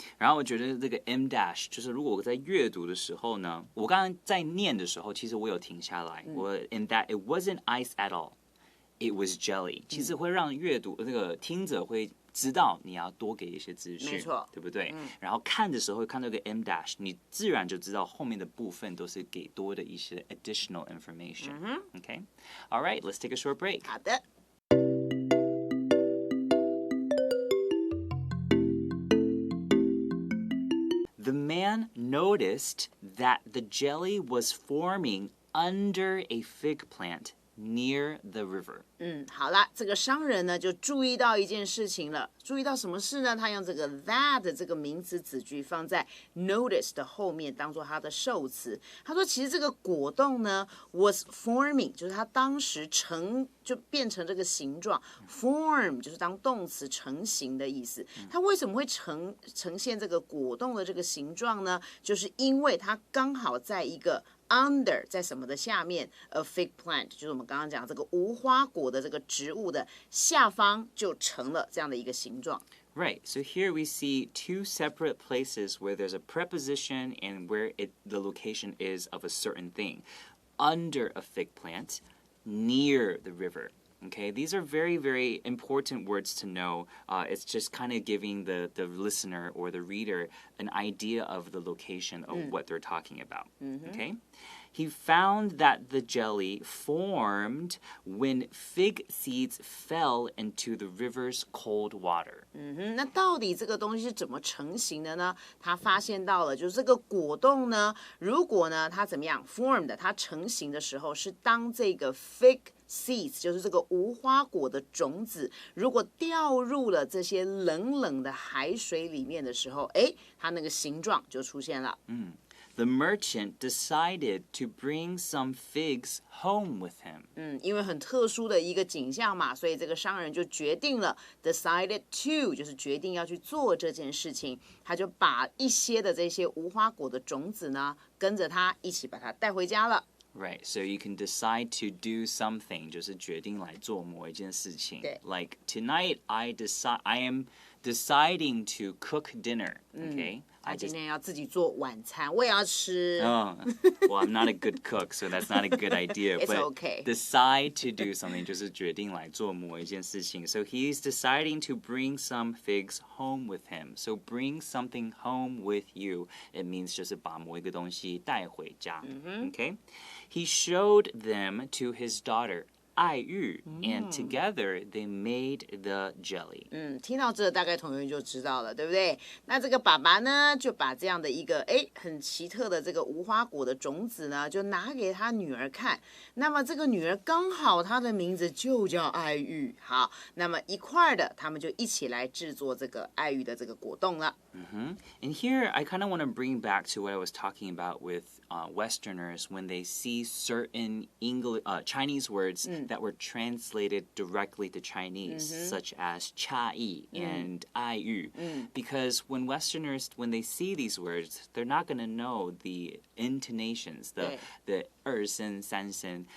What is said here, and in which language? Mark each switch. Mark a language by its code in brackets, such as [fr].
[zh] 然后我觉得这个 M dash 就是如果我在阅读的时候呢，我刚刚在念的时候，其实我有停下来，我 [en] in that it wasn't ice at all, it was jelly。 [zh] 其实会让阅读那个听者会知道你要多给一些资讯，没错，对不对？然后看的时候看到一个 M dash， 你自然就知道后面的部分都是给多的一些 [en] additional information。 Okay, all right, let's take a short break. [zh] 好的。 [en] The man noticed that the jelly was forming under a fig plant near the river. [zh] 好啦，这个商人呢就注意到一件事情了。注意到什么事呢？他用这个 that 这个名词子句放在 notice 的后面，当做它的受词。他说，其实这个果冻呢 [en] was forming， [zh] 就是它当时就变成这个形状。 form 就是当动词成型的意思。它为什么会呈现这个果冻的这个形状呢？就是因为它刚好在一个under 在什么的下面 [en] a fig plant， [zh] 就是我们刚刚讲这个无花果的这个植物的下方就成了这样的一个形状。 [en] Right, so here we see two separate places where there's a preposition and where the location is of a certain thing. Under a fig plant, near the river. Okay, these are very, very important words to know. It's just kind of giving the listener or the reader an idea of the location of what they're talking about. Okay? He found that the jelly formed when fig seeds fell into the river's cold water. [zh] 那到底这个东西是怎么成型的呢？他发现到了，就是这个果冻呢，如果呢它怎么样 formed， 它成型的时候是当这个 fig seeds， 就是这个无花果的种子，如果掉入了这些冷冷的海水里面的时候，它那个形状就出现了。 [en] The merchant decided to bring some figs home with him. [zh] 因为很特殊的一个景象嘛，所以这个商人就决定了 [en] decided to， [zh] 就是决定要去做这件事情。他就把一些的这些无花果的种子呢，跟着他一起把它带回家了。 [en] Right, so you can decide to do something, [zh] 就是决定来做某一件事情。对。 [en] Like tonight, I am deciding to cook dinner. Okay. [zh] 他今天要自己做晚餐，我也要吃。 [en] Well, I'm not a good cook, so that's not a good idea. It's but okay. Decide to do something [zh] 就是决定来做某一件事情。 [en] So he's deciding to bring some figs home with him. So bring something home with you. It means [zh] 就是把某一个东西带回家。 [en] Okay. He showed them to his daughter. 爱玉 and together they made the jelly. [zh] 听到这大概同学就知道了，对不对？那这个爸爸呢，就把这样的一个很奇特的这个无花果的种子呢，就拿给他女儿看。那么这个女儿刚好她的名字就叫爱玉。好，那么一块的，他们就一起来制作这个爱玉的这个果冻了。 [en] And here I kind of want to bring back to what I was talking about with Westerners when they see certain Chinese words that were translated directly to Chinese, such as 差异 and 爱玉. Because when Westerners, when they see these words, they're not going to know the intonations, the 二声三声.